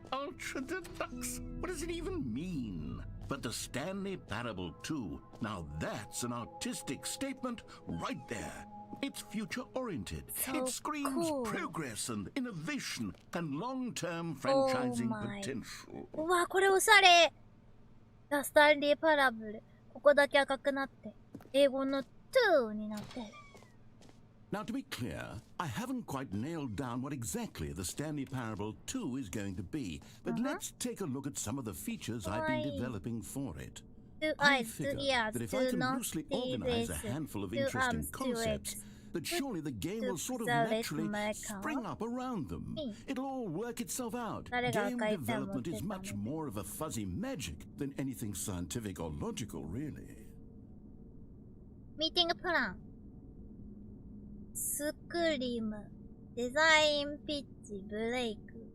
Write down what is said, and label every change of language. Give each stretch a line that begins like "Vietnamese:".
English: Ultra Deluxe? What does it even mean? But the Stanley Parable 2, now that's an artistic statement right there. It's future-oriented. It screams progress and innovation and long-term franchising potential.
Japanese: うわ、これおしゃれ。ザ・スタンリー・パラブル。ここだけ赤くなって、英語の2になってる。
English: Now, to be clear, I haven't quite nailed down what exactly the Stanley Parable 2 is going to be, but let's take a look at some of the features I've been developing for it. I figure that if I can loosely organize a handful of interesting concepts, that surely the game will sort of naturally spring up around them. It'll all work itself out. Game development is much more of a fuzzy magic than anything scientific or logical, really. Meeting plan. スクリム
Japanese: デザインピッチブレイク。